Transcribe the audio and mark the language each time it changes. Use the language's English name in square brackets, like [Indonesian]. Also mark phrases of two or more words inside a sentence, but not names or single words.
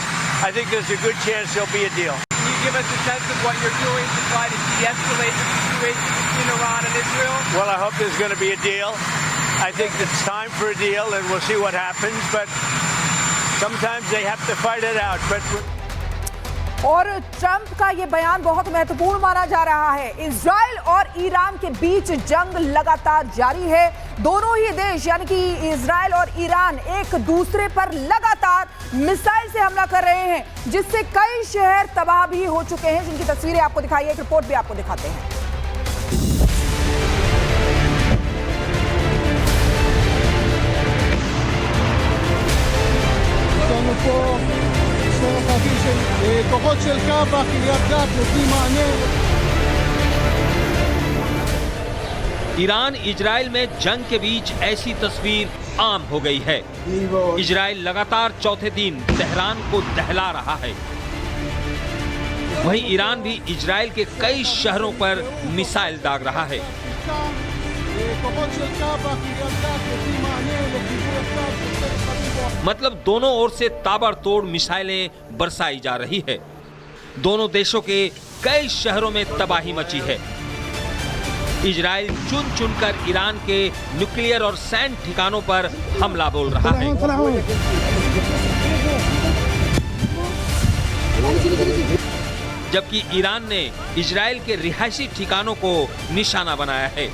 [English] I think there's a good chance there'll be a deal. Can you give us a sense of what you're doing to try to de-escalate the situation between Iran and Israel? Well, I hope there's going to be a deal. I think it's time for a deal, and we'll see what happens. But sometimes they have to fight it out. But [Hindi] और ट्रंप का ये बयान बहुत महत्वपूर्ण माना जा रहा है। इजराइल और ईरान के बीच जंग लगातार जारी है। दोनों ही देश यानी कि इजराइल और ईरान एक दूसरे पर लगातार मिसाइल से हमला कर रहे हैं, जिससे कई शहर तबाह भी हो चुके हैं, जिनकी तस्वीरें आपको दिखाई है। एक रिपोर्ट भी आपको दिखाते हैं। [Hebrew] כוחות של קב"א, קריית גת נותנים מענה। [Hindi] ईरान इजराइल में जंग के बीच ऐसी तस्वीर आम हो गई है। इजराइल लगातार चौथे दिन तेहरान को दहला रहा है। वहीं ईरान भी इजराइल के कई शहरों पर मिसाइल दाग रहा है। [Hebrew] כוחות של קב"א, קריית גת נותנים מענה לכיוון הצד. [Hindi] मतलब दोनों ओर से ताबड़तोड़ मिसाइलें बरसाई जा रही है। दोनों देशों के कई शहरों में तबाही मची है। इजराइल चुन चुनकर ईरान के न्यूक्लियर और सैन्य ठिकानों पर हमला बोल रहा है। जबकि ईरान ने इजराइल के रिहायशी ठिकानों को निशाना बनाया है।